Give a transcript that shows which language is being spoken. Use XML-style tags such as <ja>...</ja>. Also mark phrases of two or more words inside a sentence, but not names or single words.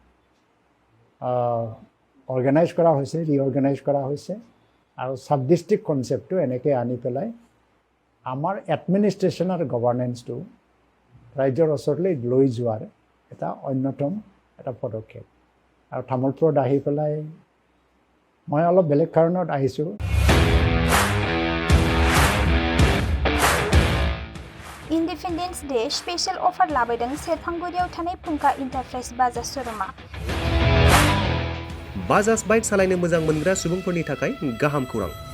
<as>অৰ্গেনাইজ কৰা হৈছে, ৰিঅৰ্গেনাইজ কৰা হৈছে আৰু চাব ডিষ্ট্ৰিক্ট কনচেপ্টটো এনেকৈ আনি পেলাই আমাৰ এডমিনিষ্ট্ৰেশ্যন আৰু গভাৰ্নেন্সটো ৰাজ্যৰ ওচৰলৈ লৈ যোৱাৰ এটা অন্যতম এটা পদক্ষেপ। আৰু তামোলপুৰত আহি পেলাই মই অলপ বেলেগ কাৰণত আহিছোঁ।</as> <brx>इन्डिपेन्डेन्स डे स्पेशल अफार लाबोदों सेरफांगुरियाव थानाय फुंखा इन्टारप्राइज बाजाज श'रुमा। बाजाज बाइक सालायनो मोजां मोनग्रा सुबुंफोरनि थाखाय गाहाम खौरां।</brx>